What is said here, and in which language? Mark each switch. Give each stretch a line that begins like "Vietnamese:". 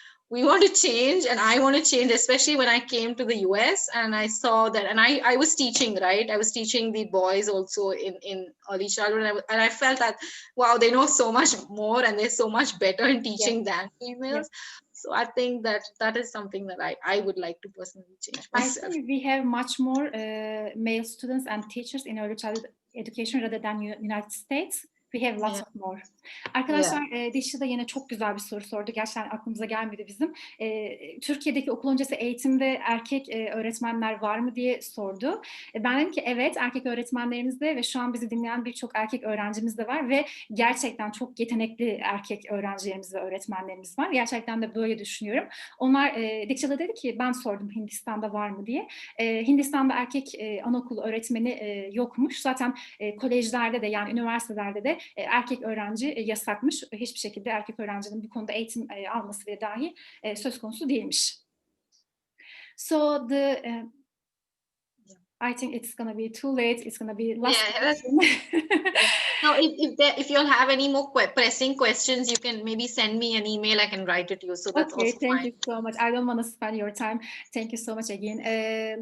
English: we want to change, and I want to change, especially when I came to the US and I saw that, and I was teaching, right? I was teaching the boys also in early childhood, and I felt that, wow, they know so much more and they're so much better in teaching than females. So I think that is something that I would like to personally change myself. I think we have much more male students and teachers in early childhood education rather than United States. We have lots of more.
Turkish: Arkadaşlar, Deeksha da yine çok güzel bir soru sordu. Gerçekten aklımıza gelmedi bizim. Türkiye'deki okul öncesi eğitimde erkek öğretmenler var mı diye sordu. Ben dedim ki evet, erkek öğretmenlerimiz de ve şu an bizi dinleyen birçok erkek öğrencimiz de var ve gerçekten çok yetenekli erkek öğrencilerimiz ve öğretmenlerimiz var. Gerçekten de böyle düşünüyorum. Onlar, Deeksha da dedi ki ben sordum Hindistan'da var mı diye. Hindistan'da erkek anaokulu öğretmeni yokmuş. Zaten kolejlerde de yani üniversitelerde de erkek öğrenci yasakmış. Hiçbir şekilde erkek öğrencinin bu konuda eğitim alması bile dahi söz konusu değilmiş.
English: So I think it's gonna be too late. It's gonna be last question. Now, if you'll have any more pressing questions, you can maybe send me an email. I can write it to you. So that's also fine. Thank you so much. I don't want to spend your time. Thank you so much again.